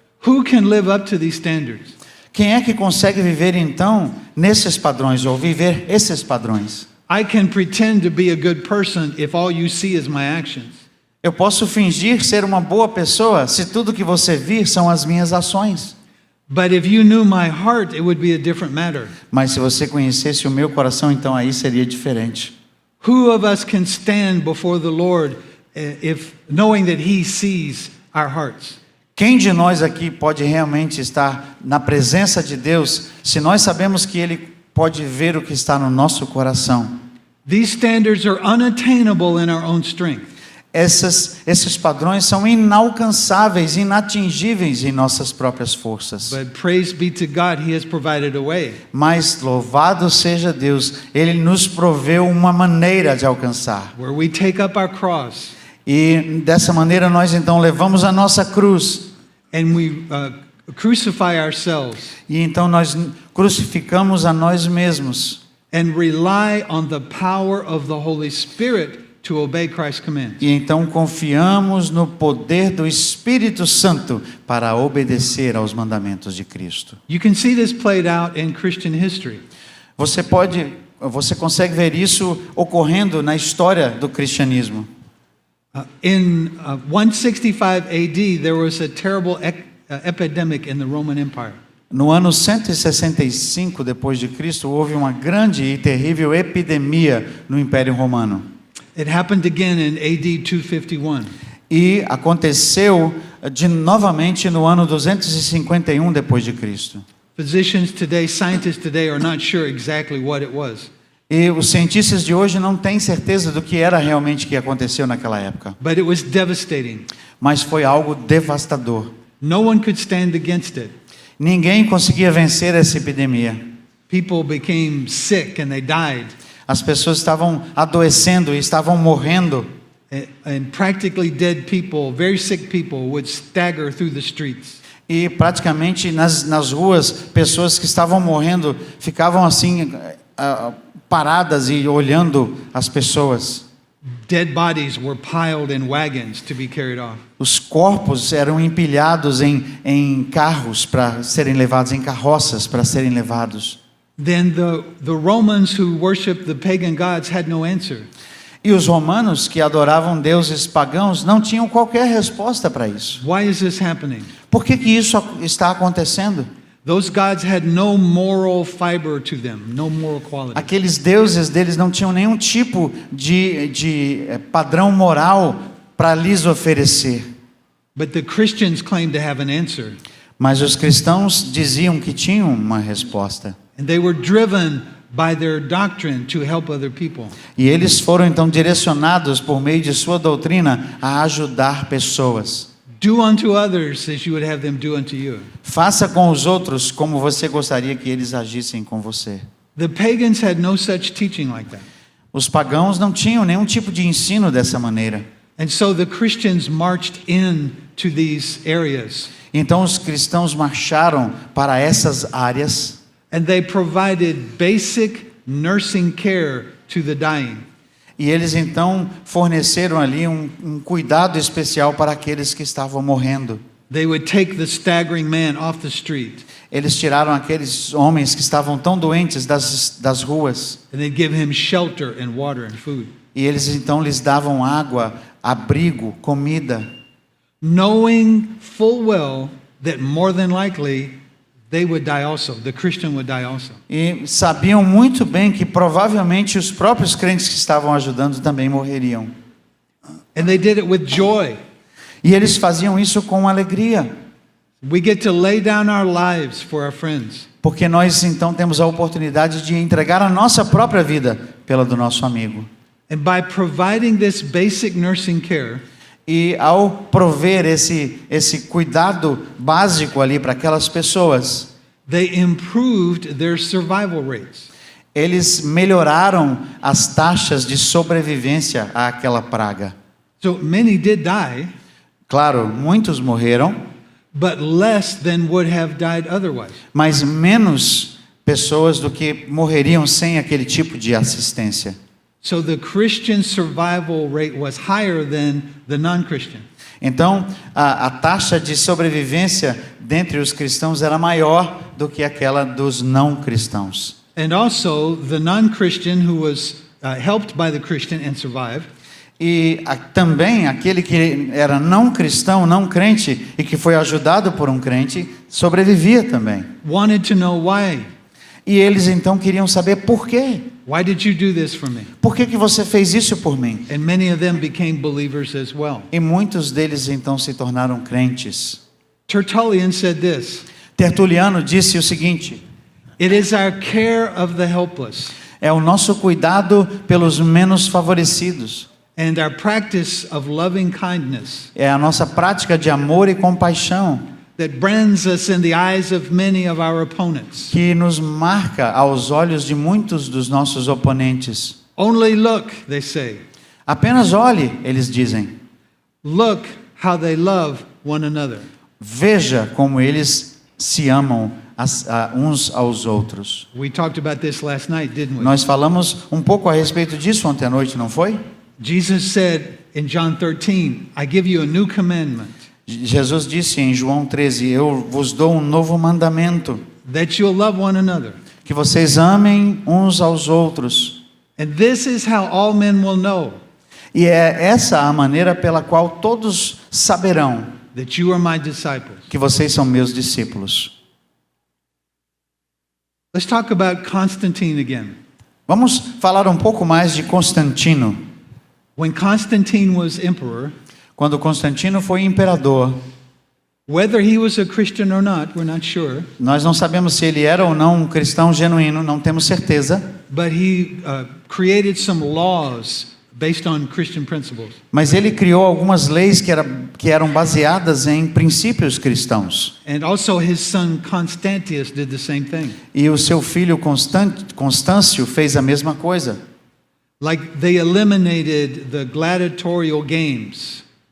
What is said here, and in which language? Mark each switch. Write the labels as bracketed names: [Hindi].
[English] Who can live up to these standards? [Portuguese] Quem é que consegue viver então nesses padrões, ou viver esses padrões? [English] I can pretend to be a good person if all you see is my actions. [Portuguese] Eu posso fingir ser uma boa pessoa se tudo que você vir são as minhas ações. [English] But if you knew my heart, it would be a different matter. [Portuguese] Mas se você conhecesse o meu coração, então aí seria diferente. [English] Who of us can stand before the Lord if knowing that he sees our hearts? [Portuguese] Quem de nós aqui pode realmente estar na presença de Deus se nós sabemos que Ele pode ver o que está no nosso coração? [English] These standards are unattainable in our own strength. [Portuguese] Esses padrões são inalcançáveis, inatingíveis em nossas próprias forças. [English] But praise be to God, he has provided a way. [Portuguese] Mas louvado seja Deus, Ele nos proveu uma maneira de alcançar. [English] Where we take up our cross [Portuguese] E dessa maneira nós então levamos a nossa cruz. [English] and we crucify ourselves [Portuguese] E então nós crucificamos a nós mesmos. [English] and rely on the power of the Holy Spirit to obey Christ's commands. [Portuguese] E então confiamos no poder do Espírito Santo para obedecer aos mandamentos de Cristo. [English] You can see this played out in Christian history. [Portuguese] Você consegue ver isso ocorrendo na história do cristianismo. [English] In 165 AD, there was a terrible epidemic in the Roman Empire. [Portuguese] No ano 165 depois de Cristo, houve uma grande e terrível epidemia no Império Romano. [English] It happened again in AD 251. [Portuguese] E aconteceu novamente no ano 251 depois de Cristo. [English] Physicians today, scientists today are not sure exactly what it was. [Portuguese] E os cientistas de hoje não têm certeza do que era realmente que aconteceu naquela época. [English] But it was devastating. [Portuguese] Mas foi algo devastador. [English] No one could stand against it. [Portuguese] Ninguém conseguia vencer essa epidemia. [English] People became sick and they died. [Portuguese] As pessoas estavam adoecendo e estavam morrendo. [English] And practically dead people, very sick people, would stagger through the streets. [Portuguese] E praticamente nas ruas, pessoas que estavam morrendo ficavam assim paradas e olhando as pessoas. [English] Dead bodies were piled in wagons to be carried off. [Portuguese] Os corpos eram empilhados em carros para serem levados, em carroças para serem levados. [English] Then the Romans who worshiped the pagan gods had no answer. [Portuguese] E os romanos que adoravam deuses pagãos não tinham qualquer resposta para isso. [English] Why is this happening? [Portuguese] Por que isso está acontecendo? [English] Those gods had no moral fiber to them, no moral quality. [Portuguese] Aqueles deuses deles não tinham nenhum tipo de padrão moral para lhes oferecer. [English] But the Christians claimed to have an answer. [Portuguese] Mas os cristãos diziam que tinham uma resposta. [English] And they were driven by their doctrine to help other people. [Portuguese] E eles foram então direcionados por meio de sua doutrina a ajudar pessoas. [English] Do unto others as you would have them do unto you. [Portuguese] Faça com os outros como você gostaria que eles agissem com você. [English] The pagans had no such teaching like that. [Portuguese] Os pagãos não tinham nenhum tipo de ensino dessa maneira. [English] And so the Christians marched into these areas, [Portuguese] Então os cristãos marcharam para essas áreas [English] and they provided basic nursing care to the dying. [Portuguese] e eles então forneceram ali um cuidado especial para aqueles que estavam morrendo. [English] They would take the staggering man off the street, [Portuguese] Eles tiraram aqueles homens que estavam tão doentes das ruas [English] and they'd give him shelter and water and food, [Portuguese] e eles então lhes davam água, abrigo, comida, [English] knowing full well that more than likely they would die also. The Christian would die also. [Portuguese] e sabiam muito bem que provavelmente os próprios crentes que estavam ajudando também morreriam. [English] And they did it with joy. [Portuguese] E eles faziam isso com alegria, [English] We get to lay down our lives for our friends. [Portuguese] porque nós então temos a oportunidade de entregar a nossa própria vida pela do nosso amigo. [English] And by providing this basic nursing care, [Portuguese] E ao prover esse cuidado básico ali para aquelas pessoas, [English] they improved their survival rates. [Portuguese] eles melhoraram as taxas de sobrevivência àquela praga. [English] So many did die, [Portuguese] Claro, muitos morreram, [English] but less than would have died otherwise. [Portuguese] mas menos pessoas do que morreriam sem aquele tipo de assistência. [English] So the Christian survival rate was higher than the non-Christian. [Portuguese] Então, a taxa de sobrevivência dentre os cristãos era maior do que aquela dos não cristãos. [English] And also, the non-Christian who was helped by the Christian and survived, [Portuguese] E também aquele que era não cristão, não crente, e que foi ajudado por um crente, sobrevivia também. [English] wanted to know why. [Portuguese] E eles então queriam saber por quê. [English] Why did you do this for me? [Portuguese] Por que você fez isso por mim? [English] And many of them became believers as well. [Portuguese] E muitos deles então se tornaram crentes. [English] Tertullian said this: [Portuguese] Tertuliano disse o seguinte: [English] it is our care of the helpless [Portuguese] é o nosso cuidado pelos menos favorecidos. [English] and our practice of loving kindness [Portuguese] É a nossa prática de amor e compaixão [English] that brands us in the eyes of many of our opponents. [Portuguese] que nos marca aos olhos de muitos dos nossos oponentes. [English] Only look, they say. [Portuguese] Apenas olhe, eles dizem. [English] Look how they love one another. [Portuguese] Veja como eles se amam uns aos outros. [English] We talked about this last night, didn't we? [Portuguese] Nós falamos um pouco a respeito disso ontem à noite, não foi? [English] Jesus said in John 13, I give you a new commandment, [Portuguese] Jesus disse em João 13, eu vos dou um novo mandamento, [English] that you'll love one another. [Portuguese] que vocês amem uns aos outros. [English] And this is how all men will know [Portuguese] E é essa a maneira pela qual todos saberão [English] that you are my disciples. [Portuguese] que vocês são meus discípulos. [English] Let's talk about Constantine again. [Portuguese] Vamos falar um pouco mais de Constantino. [English] When Constantine was emperor, [Portuguese] Quando Constantino foi imperador, [English] whether he was a Christian or not, we're not sure, [Portuguese] nós não sabemos se ele era ou não um cristão genuíno, não temos certeza, [English] but he created some laws based on Christian principles. [Portuguese] mas ele criou algumas leis que eram baseadas em princípios cristãos. [English] And also his son Constantius did the same thing. [Portuguese] E o seu filho Constâncio fez a mesma coisa. [English] Like they eliminated the gladiatorial games.